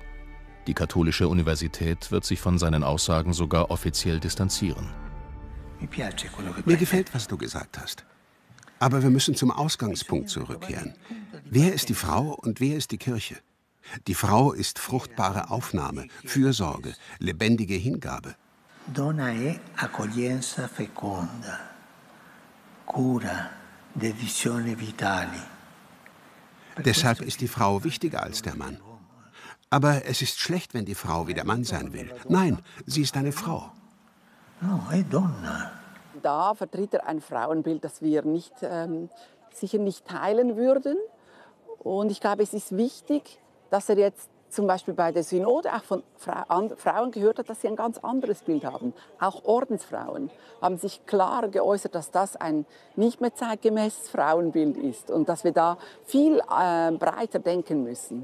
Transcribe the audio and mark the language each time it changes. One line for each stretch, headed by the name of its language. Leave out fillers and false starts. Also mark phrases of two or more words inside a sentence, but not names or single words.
German: Die katholische Universität wird sich von seinen Aussagen sogar offiziell distanzieren. Mir gefällt, was du gesagt hast. Aber wir müssen zum Ausgangspunkt zurückkehren. Wer ist die Frau und wer ist die Kirche? Die Frau ist fruchtbare Aufnahme, Fürsorge, lebendige Hingabe.
Italian: Donna è accoglienza feconda, cura, dedizione vitali.
German: Deshalb ist die Frau wichtiger als der Mann. Aber es ist schlecht, wenn die Frau wie der Mann sein will. Nein, sie ist eine Frau.
Italian: No, è donna.
German: Da vertritt er ein Frauenbild, das wir sicher nicht teilen würden. Und ich glaube, es ist wichtig, dass er jetzt zum Beispiel bei der Synode auch von Frauen gehört hat, dass sie ein ganz anderes Bild haben. Auch Ordensfrauen haben sich klar geäußert, dass das ein nicht mehr zeitgemäßes Frauenbild ist und dass wir da viel breiter denken müssen.